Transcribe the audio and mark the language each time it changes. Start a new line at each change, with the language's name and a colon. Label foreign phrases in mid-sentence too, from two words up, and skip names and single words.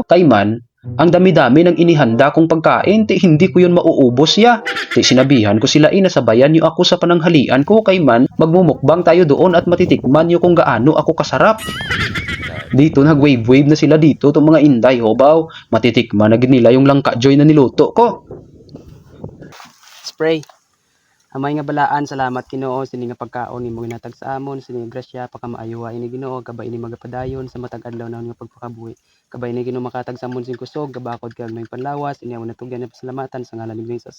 Filipino: Kayman, ang dami-dami ng inihanda kong pagkain, hindi ko yun mauubos ya. Sinabihan ko sila nasabayan niyo ako sa pananghalian ko kayman, magmumukbang tayo doon at matitikman niyo kung gaano ako kasarap. Dito nag-wave-wave na sila dito to mga inday hobaw, matitikman na nila yung langka joy na niluto ko. Spray.
Hiligaynon: Amay nga balaan, salamat Ginoo sini nga pagkaon nimo ginatag sa amon, sini grasya pagkamaayuha ini Ginoo, kabay ini magapadayon sa matag adlaw na nga pagpakabuhi. Kabay ini Ginoo makatag sa amon sing kusog, gabakod kag may panlawas, ini amon natugyan na pasalamatan sa ngalan ni Jesus.